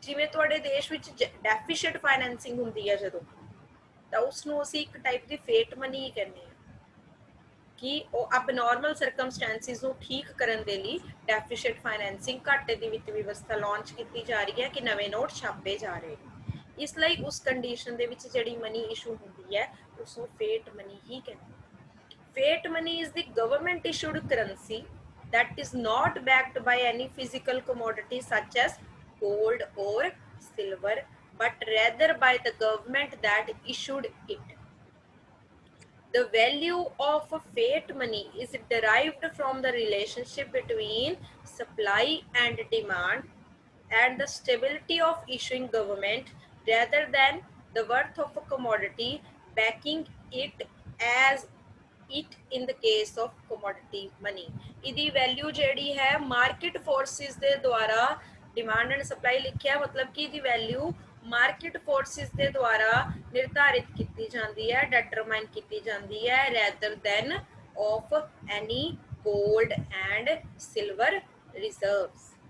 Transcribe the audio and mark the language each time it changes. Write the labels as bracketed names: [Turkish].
[Punjabi] ਜਿਵੇਂ ਤੁਹਾਡੇ ਦੇਸ਼ ਵਿੱਚ ਡੈਫੀਸ਼ੀਟ ਫਾਈਨੈਂਸਿੰਗ ਹੁੰਦੀ ਹੈ ਜਦੋਂ, ਤਾਂ ਉਸ ਨੂੰ ਅਸੀਂ ਇੱਕ ਟਾਈਪ ਦੀ ਫੇਟ ਮਨੀ ਹੀ ਕਹਿੰਦੇ ਹਾਂ ਕਿ ਉਹ ਅਬਨੋਰਮਲ ਸਰਕਮਸਟੈਂਸਿਸ ਨੂੰ ਠੀਕ ਕਰਨ ਦੇ ਲਈ ਡੈਫੀਸ਼ੀਟ ਫਾਈਨੈਂਸਿੰਗ, ਘਾਟੇ ਦੀ ਵਿੱਤ ਵਿਵਸਥਾ ਲਾਂਚ ਕੀਤੀ ਜਾ ਰਹੀ ਹੈ ਕਿ ਨਵੇਂ ਨੋਟ ਛਾਪੇ ਜਾ ਰਹੇ ਨੇ। ਇਸ ਲਈ ਉਸ ਕੰਡੀਸ਼ਨ ਦੇ ਵਿੱਚ ਜਿਹੜੀ ਮਨੀ ਇਸ਼ੂ ਹੁੰਦੀ ਹੈ ਉਸ ਨੂੰ ਫੇਟ ਮਨੀ ਹੀ ਕਹਿੰਦੇ ਹਨ। [English] Fiat money is the government issued currency that is not backed by any physical commodity such as gold or silver, but rather by the government that issued it. The value of fiat money is derived from the relationship between supply and demand and the stability of issuing government rather than the worth of a commodity backing it as it in the case of commodity money। [Punjabi] ਇਹਦੀ value ਜਿਹੜੀ ਹੈ market forces ਦੇ ਦੁਆਰਾ, demand and supply ਲਿਖਿਆ ਮਤਲਬ ਕਿ ਇਹਦੀ value market forces ਦੇ ਦੁਆਰਾ ਨਿਰਧਾਰਿਤ ਕੀਤੀ ਜਾਂਦੀ ਹੈ, ਡਿਟਰਮਾਈਨ ਕੀਤੀ ਜਾਂਦੀ ਹੈ, [English] Rather than of any gold and silver reserves।